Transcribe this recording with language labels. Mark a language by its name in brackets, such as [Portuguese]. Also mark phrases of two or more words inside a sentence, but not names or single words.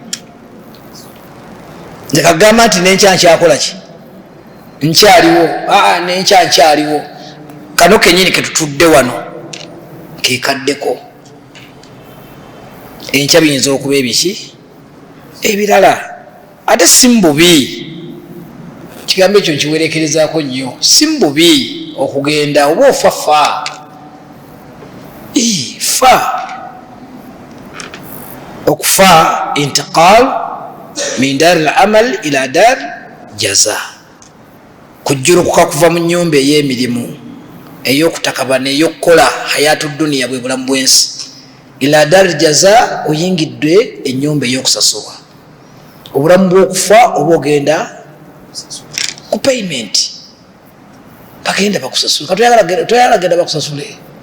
[Ganda] nekagamba nti nenkya nkyakola ki nkyaliwo nenkya nkyaliwo kano kenyini ketutudde wano kekaddeko enkya biyinza okuba ebiki ebirala ate si mububi kigambo ekyo nkiwerekerezaako nnyo si mububi okugenda oba ofa [Arabic] okufa انتقال من دار العمل إلى دار الجزاء kujjurukuka [Ganda] kuva mu nnyumba ey'emirimu ey'okutakabana ey'okukola [Arabic] حياة الدنيا [Ganda] bwe bulamu bw'ensi [Arabic] إلى دار الجزاء [Ganda] oyingidde ennyumba ey'okusasulwa obulamu bw'okufa oba ogenda ku payment bagenda bakusasule toyagala genda bakusasule